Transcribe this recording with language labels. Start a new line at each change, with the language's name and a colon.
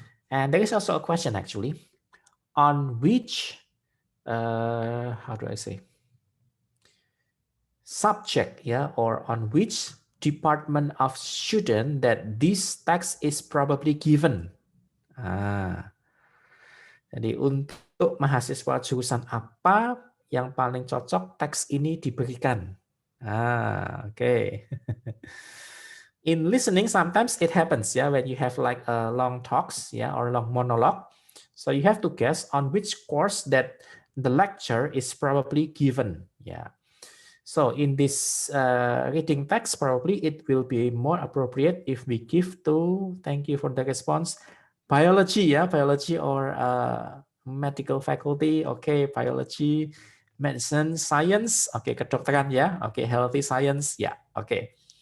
English: And there is also a question actually on which, how do I say, subject, yeah, or on which department of student that this text is probably given.
Indonesian: Jadi untuk mahasiswa jurusan apa yang paling cocok teks ini diberikan? Okay.
English: In listening, sometimes it happens, yeah, when you have like a long talks, yeah, or long monologue. So you have to guess on which course that the lecture is probably given, yeah. So in this reading text, probably it will be more appropriate if we give to, thank you for the response, biology, yeah, biology or medical faculty, okay, biology, medicine, science, okay, kedokteran, yeah, okay, healthy science, yeah, okay.